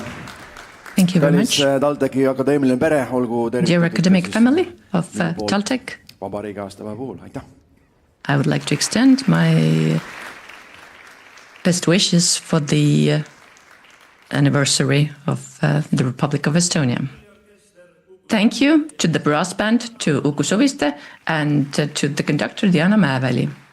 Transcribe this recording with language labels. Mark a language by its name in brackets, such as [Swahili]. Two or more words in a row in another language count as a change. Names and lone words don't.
[English] Thank you very [Estonian] kallis [English] much. [Estonian] TalTechi akadeemiline pere, olgu [English] Dear academic family of TalTech, [Estonian] vabariigi aastapäeva puhul. Aitäh! [English] I would like to extend my best wishes for the anniversary of the Republic of Estonia. Thank you to the brass band, to Uku Suviste, and to the conductor Diana Mäeväli.